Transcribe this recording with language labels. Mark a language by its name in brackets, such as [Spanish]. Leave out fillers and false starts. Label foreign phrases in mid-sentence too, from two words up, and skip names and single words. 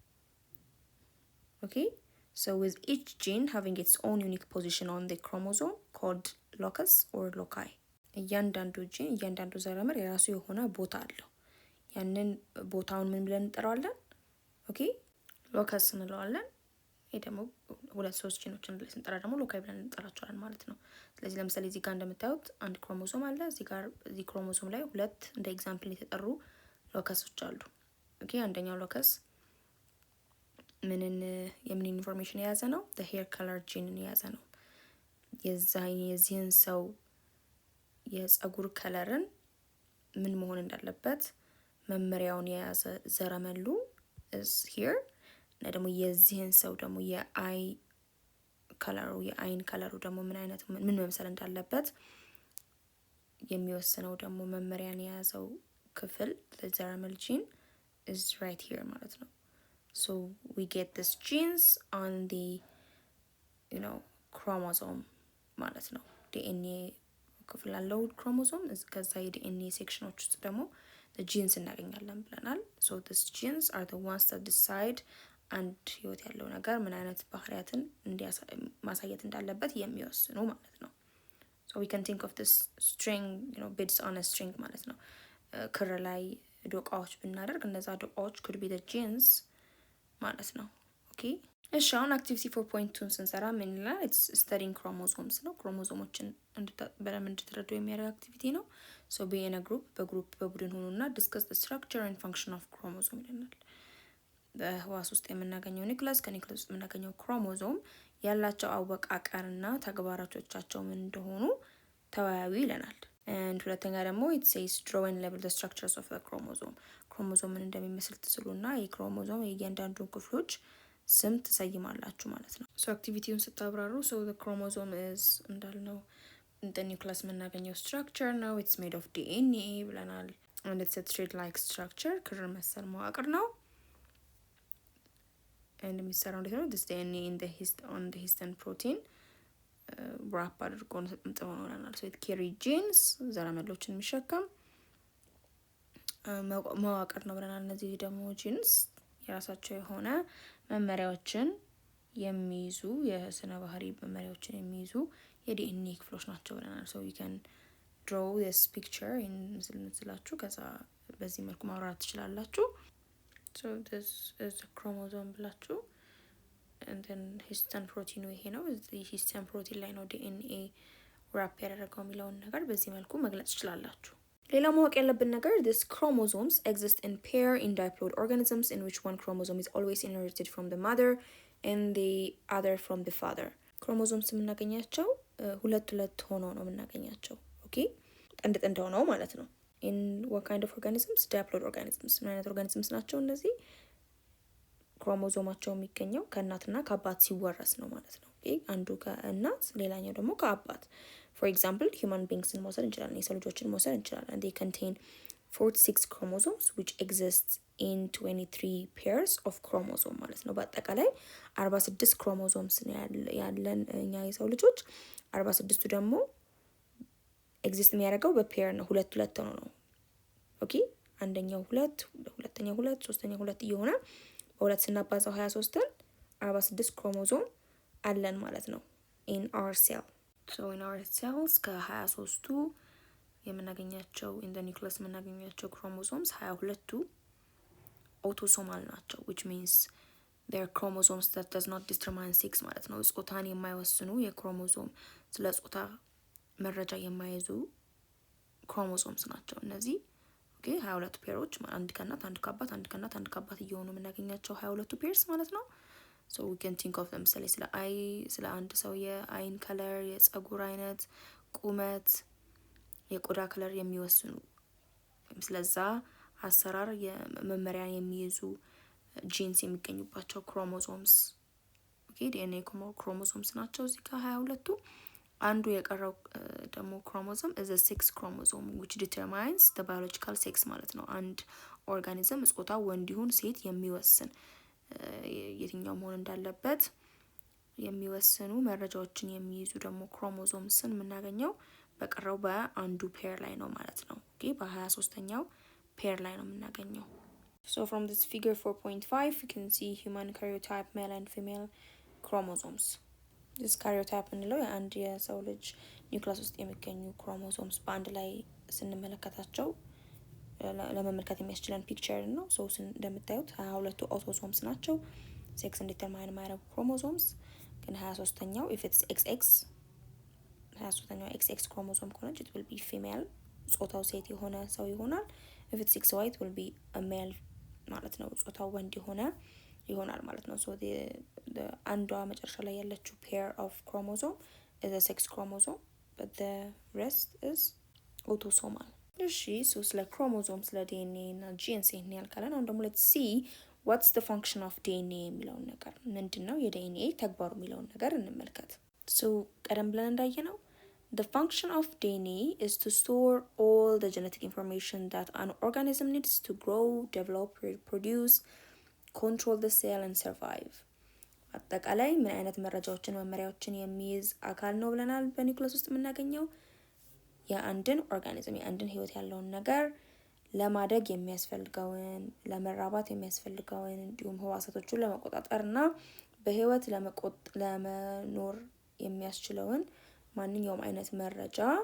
[English] okay so with each gene having its own unique position on the chromosome called locus or loci [Amharic] እያንዳንዱ ጂን እያንዳንዱ ዘረመል የራሱ የሆነ ቦታ አለው ያንን ቦታውን ምን ብለን እንጠራዋለን ኦኬ ሎከስ እንለዋለን ይሄ ደግሞ ሁለት ሶስት ጂኖችን ላይ ስንጠራ ደግሞ ሎካይ ብለን እንጠራቸዋለን ማለት ነው። ስለዚህ ለምሳሌ እዚህ ጋር እንደምታዩት አንድ ክሮሞሶም አለ። እዚህ ክሮሞሶም ላይ ሁለት እንደ ኤግዛምፕል የተጠሩ ሎከሶች አሉ። ኦኬ አንደኛው ሎከስ የምን ኢንፎርሜሽን የያዘ ነው? [English] the hair color gene [Amharic] የያዘ ነው። የዚህን ሰው የጸጉር ከለርን ምን መሆን እንዳለበት መመሪያውን የያዘ ዘረመሉ [English] is here። [Amharic] እና ደግሞ የዚህን ሰው ደግሞ የአይን ከለሩ ደግሞ ምን መምሰል እንዳለበት የሚወስነው ደግሞ መመሪያን የያዘው ክፍል ዘረመል [English] gene is right here [Amharic] ማለት ነው። [English] so we get these genes on the chromosome [Amharic] ማለት ነው። ዲኤንኤ ክፍል አለው ክሮሞሶም። ከዛ የዲኤንኤ ሴክሽኖች ውስጥ ደግሞ [English] the genes [Amharic] እናገኛለን ብለናል። [English] so these genes are the ones that decide [Amharic] አንድ ህይወት ያለው ነገር ምን አይነት ባህሪያትን ማሳየት እንዳለበት የሚወስኑ ማለት ነው። [English] so we can think of this string beads on a string [Amharic] ማለት ነው። ክር ላይ ዶቃዎች ብናደርግ እነዛ ዶቃዎች [English] could be the genes [Amharic] ማለት ነው። ኦኬ እሺ አሁን አክቲቪቲ 4.2 ስንሰራ ምን ይላል? [English] it's studying chromosomes [Amharic] ነው። ክሮሞሶሞችን በደንብ እንድትረዱ የሚያደርግ አክቲቪቲ ነው። [English] so be in a group [Amharic] በቡድን ሆኑና [English] discuss the structure and function of chromosome [Amharic] ይለናል። በህዋስ ውስጥ የምናገኘው ኒውክለስ ከኒውክለስ ውስጥ የምናገኘው ክሮሞሶም ያላቸው አወቃቀርና ተግባራቶቻቸው ምን እንደሆኑ ተወያዩ ይለናል። and ሁለተኛ ደግሞ [English] it says draw and label the structures of the chromosome [Amharic] ክሮሞሶም ምን እንደሚመስል ትስሉና የክሮሞሶም የእያንዳንዱን ክፍሎች ስም ትሰይማላችሁ ማለት ነው። so አክቲቪቲውን ስታብራሩ [English] so the chromosome is [Amharic] እንዳልነው [English] the nucleus [Amharic] የምናገኘው structure ነው። [English] it's made of DNA [Amharic] ብለናል። [English] and it's a thread like structure [Amharic] ክር መሰል መዋቅር ነው። and የሚሰራው እንዴት ነው? [English] this DNA on the histone protein wrap [Amharic] አድርጎ እንጥበው ነው ብለናል። [English] so it carry genes [Amharic] ዘረመሎችን የሚሸከም መዋቅር ነው ብለናል። እነዚህ ደግሞ genes የራሳቸው የሆነ መመሪያዎችን የሚይዙ የስነ ባህሪ መመሪያዎችን የሚይዙ የዲኤንኤ ክፍሎች ናቸው ብለናል። [English] so you can draw this picture in [Amharic] ምስላችሁ ከዛ በዚህ መልኩ ማውራት ትችላላችሁ። [English] so this is a chromosome ብላችሁ and then histone protein [Amharic] ይሄ ነው። እዚህ [English] histone protein [Amharic] ላይ ነው ዲኤንኤ wrap ያደረገው የሚለውን ነገር በዚህ መልኩ መግለጽ ትችላላችሁ። ሌላ ማወቅ ያለብን ነገር [English] this chromosomes exist in pair in diploid organisms in which one chromosome is always inherited from the mother and the other from the father። [Amharic] ክሮሞሶምስ የምናገኛቸው ሁለት ሆነው ነው የምናገኛቸው። ኦኬ ጥንድ ሆነው ማለት ነው። [English] in what kind of organisms? diploid organisms። [Amharic] ምን አይነት ኦርጋኒዝምስ ናቸው እነዚህ? ክሮሞሶማቸው የሚገኘው ከእናትና ከአባት ሲወረስ ነው ማለት ነው። ኦኬ አንዱ ከእናት ሌላኛው ደግሞ ከአባት። [English] for example human beings [Amharic] መውሰድ እንችላለን። የሰው ልጆችን መውሰድ እንችላለን። [English] they contain 46 chromosomes which exist in 23 pairs of chromosome [Amharic] ማለት ነው። በአጠቃላይ 46 ክሮሞሶምስ ያለን እኛ የሰው ልጆች 46ቱ ደግሞ ኤግዚስት የሚያደርገው በፔር ነው። ሁለት ነው። ኦኬ አንደኛው ሁለት፣ ሁለተኛው ሁለት፣ ሶስተኛው ሁለት እየሆነ በሁለት ስናባዛው 23ን 46 ክሮሞሶም አለን ማለት ነው [English] in our cell። so in our cells [Amharic] ከ23ቱ የምናገኛቸው [English] in the nucleus [Amharic] የምናገኛቸው ክሮሞሶምስ 22ቱ autosomal ናቸው [English] which means they are chromosomes that does not determine sex [Amharic] ማለት ነው። ጾታን የማይወስኑ የክሮሞሶም ስለ ጾታ መረጃ የማይዙ ክሮሞሶምስ ናቸው እነዚህ። ኦኬ 22 ፔሮች አንድ ከእናት አንድ ከአባት አንድ ከእናት አንድ ከአባት እየሆኑ የምናገኛቸው 22 ፔርስ ማለት ነው። [English] so we can think of them [Amharic] ስለ አንድ ሰው የአይን ከለር፣ የጸጉር አይነት፣ ቁመት፣ የቆዳ ከለር የሚወስኑ ስለዛ አሰራር የመመሪያ የሚይዙ ጂንስ የሚገኙባቸው ክሮሞሶምስ ኦኬ ዲኤንኤ ክሮሞሶምስ ናቸው እዚህ ጋር 22ቱ። አንዱ የቀረው ደግሞ ክሮሞሶም [English] is a sex chromosome which determines the biological sex [Amharic] ማለት ነው። አንድ ኦርጋኒዝም ጾታ ወንድ ይሁን ሴት የሚወስን የትኛው መሆን እንዳለበት የሚወስኑ መረጃዎችን የሚይዙ ደግሞ ክሮሞሶምስን የምናገኘው በቀረው በአንዱ ፔር ላይ ነው ማለት ነው። ኦኬ በ23ኛው ፔር ላይ ነው የምናገኘው። [English] so from this figure 4.5 you can see human karyotype male and female chromosomes። this karyotype [Amharic] እንለው የአንድ የሰው ልጅ ኒውክለስ ውስጥ የሚገኙ ክሮሞሶምስ በአንድ ላይ ስንመለከታቸው ለመመልከት የሚያስችለን ፒክቸር ነው። so እንደምታዩት 22ቱ ኦቶሶምስ ናቸው። ሴክስን ዲተርማይን የሚያደርጉ ክሮሞዞምስ። ግን 23ኛው [English] if it's XX [Amharic] 23ኛው XX ክሮሞዞም ከሆነች [English] it will be female [Amharic] ጾታው ሴት የሆነ ሰው ይሆናል። [English] if it's XY it will be a male [Amharic] ማለት ነው ጾታው ወንድ ይሆናል ማለት ነው። [English] so the [Amharic] አንዷ መጨረሻ ላይ ያለችው [English] pair of chromosome is a sex chromosome but the rest is autosomal። እሺ so [Amharic] ስለ ክሮሞዞም ስለ DNA እና ጂንስ ይሄን ያልካለን። አሁን ደግሞ [English] let's see what's the function of [Amharic] DNA የሚለውን ነገር ምንድነው የዲኤንኤ ተግባሩ የሚለውን ነገር እንመልከት። so ቀደም ብለን እንዳየነው [English] the function of DNA is to store all the genetic information that an organism needs to grow, develop, reproduce, control the cell and survive። [Amharic] አጠቃላይ ምን አይነት መረጃዎችን መመሪያዎችን የሚይዝ አካል ነው ብለናል። በኒውክለስ ውስጥ የምናገኘው የአንድን ኦርጋኒዝም የአንድን ህይወት ያለውን ነገር ለማደግ የሚያስፈልገውን ለመራባት የሚያስፈልገውን እንዲሁም ህዋሳቶቹን ለመቆጣጠርና በህይወት ለመኖር የሚያስችለውን ማንኛውም አይነት መረጃ